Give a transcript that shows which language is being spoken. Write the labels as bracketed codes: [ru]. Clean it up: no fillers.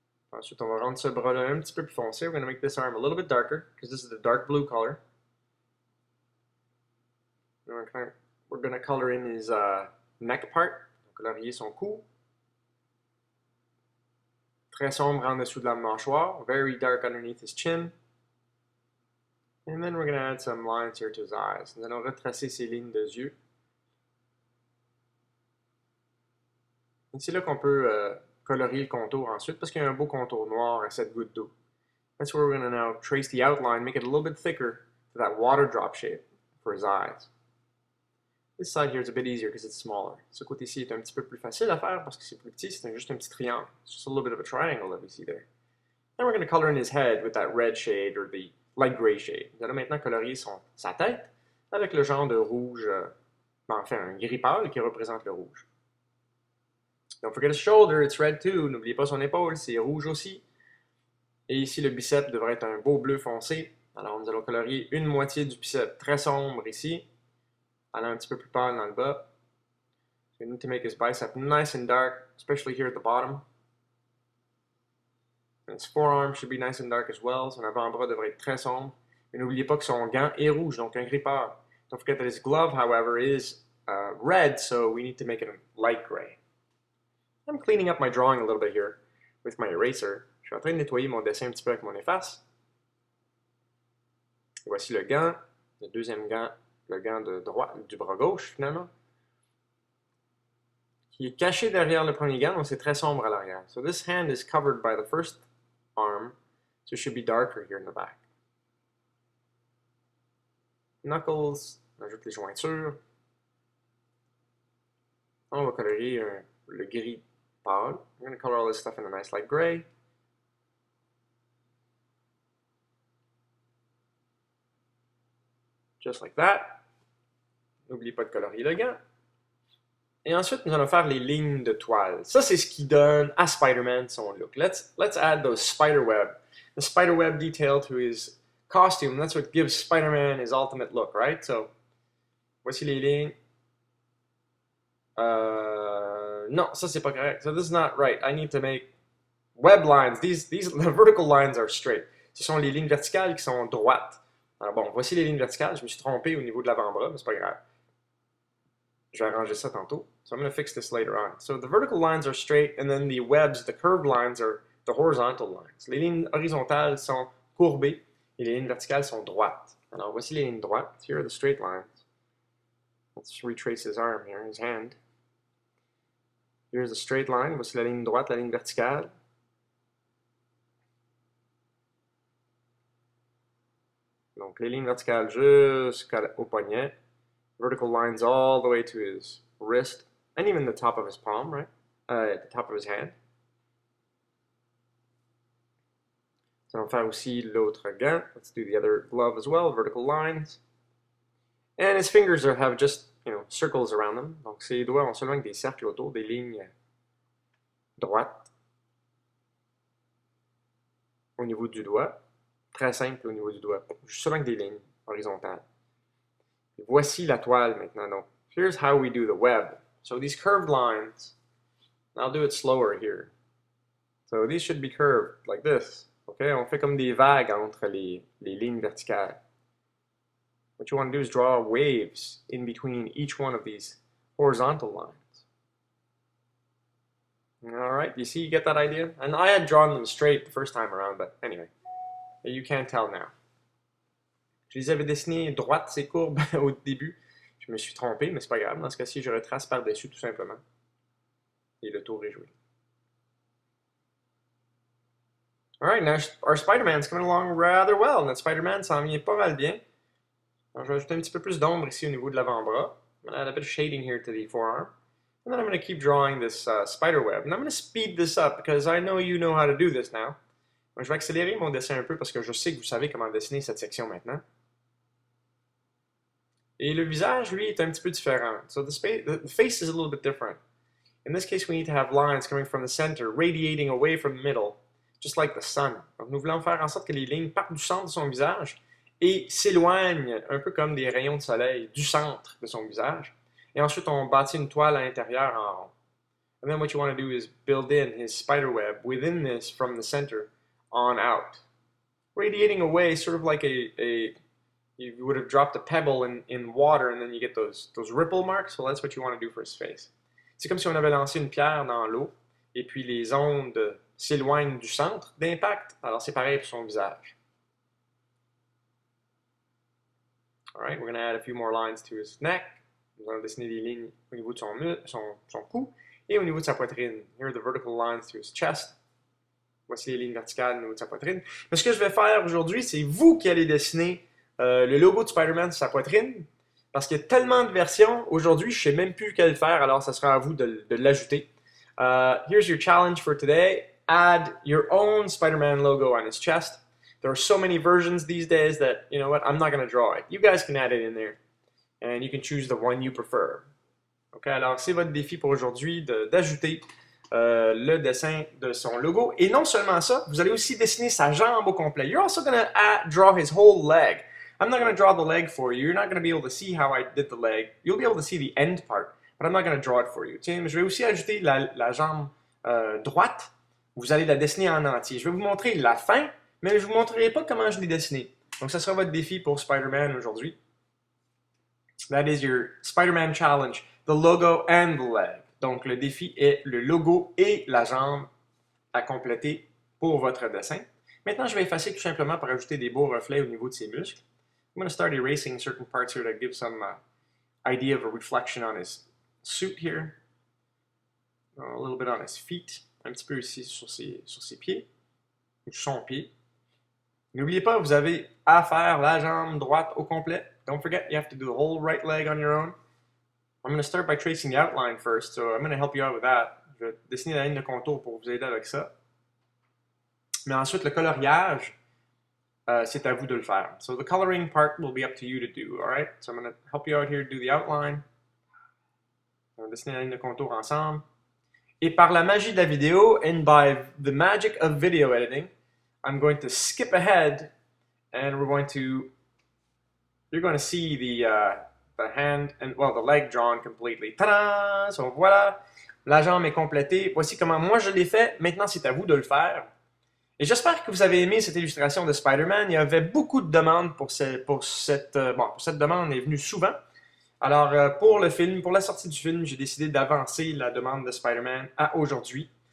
[fr] Ensuite, on va rendre ce bras-là un petit peu plus foncé. [en] We're going to make this arm a little bit darker because this is the dark blue color. We're going to color in his neck part. [fr] On va colorier son cou. Très sombre en dessous de la mâchoire. [en] Very dark underneath his chin. And then we're going to add some lines here to his eyes. [fr] Nous allons retracer ses lignes de yeux. Et c'est là qu'on peut colorier le contour ensuite parce qu'il y a un beau contour noir à cette goutte d'eau. [en] That's where we're going to now trace the outline, make it a little bit thicker to that water drop shape for his eyes. This side here is a bit easier because it's smaller. [fr] Ce côté-ci est un petit peu plus facile à faire parce que c'est plus petit, c'est juste un petit triangle. [en] It's just a little bit of a triangle that we see there. Then we're going to color in his head with that red shade or the light gray shade. [fr] Nous allons maintenant colorier sa tête avec le genre de rouge, enfin un gris pâle qui représente le rouge. [en] Don't forget his shoulder, it's red too. [fr] N'oubliez pas son épaule, c'est rouge aussi. Et ici, le biceps devrait être un beau bleu foncé. Alors, nous allons colorier une moitié du biceps très sombre ici, allant un petit peu plus pâle dans le bas. [en] So we need to make his bicep nice and dark, especially here at the bottom. And his forearm should be nice and dark as well. [fr] Son avant-bras devrait être très sombre. Mais n'oubliez pas que son gant est rouge, donc un gris pâle. [en] Don't forget that his glove, however, is red, so we need to make it a light gray. I'm cleaning up my drawing a little bit here with my eraser. [fr] Je suis en train de nettoyer mon dessin un petit peu avec mon efface. Voici le gant, le deuxième gant, le gant de droite, du bras gauche finalement, qui est caché derrière le premier gant, donc c'est très sombre à l'arrière. [en] So this hand is covered by the first arm, so it should be darker here in the back. [fr] Knuckles, on ajoute les jointures. On va colorier le gris pâle. [en] I'm going to color all this stuff in a nice light gray. Just like that. [fr] N'oubliez pas de colorier le gant. Et ensuite, nous allons faire les lignes de toile. Ça, c'est ce qui donne à Spider-Man son look. [en] Let's add those the spider web detail to his costume. That's what gives Spider-Man his ultimate look, right? [fr] So, voici les lignes. No, ça c'est pas correct. [en] So this is not right. I need to make web lines. The vertical lines are straight. [fr] Ce sont les lignes verticales qui sont droites. Alors bon, voici les lignes verticales. Je me suis trompé au niveau de l'avant-bras, mais c'est pas grave. Je vais arranger ça tantôt. [en] So I'm going to fix this later on. So the vertical lines are straight, and then the webs, the curved lines, are the horizontal lines. [fr] Les lignes horizontales sont courbées, et les lignes verticales sont droites. Alors voici les lignes droites. [en] Here are the straight lines. Let's retrace his arm here, his hand. Here's a straight line. [fr] Voici la ligne droite, la ligne verticale. Donc les lignes verticales jusqu'au poignet. [en] Vertical lines all the way to his wrist, and even the top of his palm, right? At the top of his hand. [fr] So on va faire aussi l'autre gant. [en] Let's do the other glove as well, vertical lines. And his fingers have just, circles around them. [fr] Donc ses doigts ont seulement des cercles autour, des lignes droites au niveau du doigt. Très simple au niveau du doigt. Seulement des lignes horizontales. Et voici la toile maintenant. [en] Donc, here's how we do the web. So these curved lines, I'll do it slower here. So these should be curved like this. [fr] Okay, on fait comme des vagues entre les lignes verticales. [en] What you want to do is draw waves in between each one of these horizontal lines. Alright, you see, you get that idea? And I had drawn them straight the first time around, but anyway, you can't tell now. [fr] Je les avais dessinées droites, ces courbes, au début. Je me suis trompé, mais c'est pas grave. Dans ce cas-ci, je retrace par-dessus tout simplement. Et le tour est joué. [en] Alright, now our Spider-Man's coming along rather well. [fr] Notre Spider-Man s'en vient pas mal bien. Alors, je vais ajouter un petit peu plus d'ombre ici au niveau de l'avant-bras. [en] I'm going to add a bit of shading here to the forearm. And then I'm going to keep drawing this spider web. And I'm going to speed this up because I know you know how to do this now. [fr] Donc, je vais accélérer mon dessin un peu parce que je sais que vous savez comment dessiner cette section maintenant. Et le visage, lui, est un petit peu différent. [en] So the face is a little bit different. In this case, we need to have lines coming from the center, radiating away from the middle, just like the sun. [fr] Donc, nous voulons faire en sorte que les lignes partent du centre de son visage et s'éloignent un peu comme des rayons de soleil du centre de son visage. Et ensuite, on bâtit une toile à l'intérieur en rond. [en] And then what you want to do is build in his spider web within this from the center on out. Radiating away, sort of like you would have dropped a pebble in water and then you get those ripple marks. So that's what you want to do for his face. [fr] C'est comme si on avait lancé une pierre dans l'eau et puis les ondes s'éloignent du centre d'impact. Alors c'est pareil pour son visage. [en] Alright, we're going to add a few more lines to his neck. [fr] Nous allons dessiner des lignes au niveau de son cou et au niveau de sa poitrine. [en] Here are the vertical lines to his chest. [fr] Voici les lignes verticales au niveau de sa poitrine. Mais ce que je vais faire aujourd'hui, c'est vous qui allez dessiner le logo de Spider-Man sur sa poitrine. Parce qu'il y a tellement de versions, aujourd'hui, je ne sais même plus quel faire, alors ça sera à vous de l'ajouter. [en] Here's your challenge for today. Add your own Spider-Man logo on his chest. There are so many versions these days that, you know what, I'm not going to draw it. You guys can add it in there. And you can choose the one you prefer. [fr] Ok, alors c'est votre défi pour aujourd'hui d'ajouter le dessin de son logo. Et non seulement ça, vous allez aussi dessiner sa jambe au complet. [en] You're also going to draw his whole leg. I'm not going to draw the leg for you. You're not going to be able to see how I did the leg. You'll be able to see the end part, but I'm not going to draw it for you. [fr] Tiens, je vais aussi ajouter la jambe droite. Vous allez la dessiner en entier. Je vais vous montrer la fin, mais je ne vous montrerai pas comment je l'ai dessiné. Donc, ça sera votre défi pour Spider-Man aujourd'hui. That is your Spider-Man challenge, the logo and the leg. Donc, le défi est le logo et la jambe à compléter pour votre dessin. Maintenant, je vais effacer tout simplement pour ajouter des beaux reflets au niveau de ses muscles. [en] I'm going to start erasing certain parts here to give some idea of a reflection on his suit here. A little bit on his feet. [fr] Un petit peu ici sur ses pieds. Ou son pied. N'oubliez pas, vous avez à faire la jambe droite au complet. [en] Don't forget, you have to do the whole right leg on your own. I'm going to start by tracing the outline first, so I'm going to help you out with that. [fr] Je vais dessiner la ligne de contour pour vous aider avec ça. Mais ensuite, le coloriage, c'est à vous de le faire. [en] So the coloring part will be up to you to do, alright? So I'm going to help you out here do the outline. [fr] On va dessiner la ligne de contour ensemble. Et par la magie de la vidéo, [en] and by the magic of video editing, I'm going to skip ahead, and you're going to see the hand, and well, the leg drawn completely. Ta-da! [fr] So voilà, la jambe est complétée. Voici comment moi je l'ai fait. Maintenant, c'est à vous de le faire. Et j'espère que vous avez aimé cette illustration de Spider-Man. Il y avait beaucoup de demandes pour cette demande est venue souvent. Alors, pour le film, pour la sortie du film, j'ai décidé d'avancer la demande de Spider-Man à aujourd'hui.